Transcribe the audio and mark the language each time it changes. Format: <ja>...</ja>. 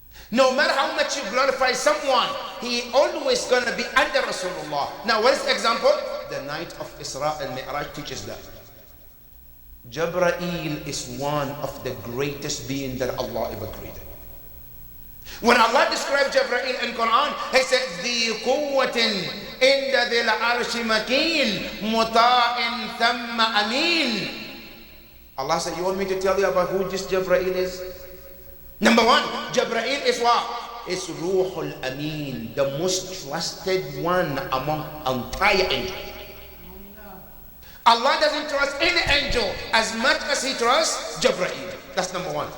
<en>No matter how much you glorify someone, he always going to be under Rasulullah. Now, what is the example? The night of Isra and Mi'raj teaches that. Jibreel is one of the greatest beings that Allah ever created.</en> <ar>When Allah described Jibreel in Quran, he said, ذِي قُوَّةٍ عِنْدَ ذِي الْعَرْشِ مَكِينٍ مُطَاعٍ ثَمَّ أَمِينٍ.</ar> <en>Allah said, you want me to tell you about who this Jibreel is? Number one, Jibreel is what? It's Ruhul Amin, the most trusted one among entire angels. Allah doesn't trust any angel as much as he trusts Jibreel. That's number one.</en>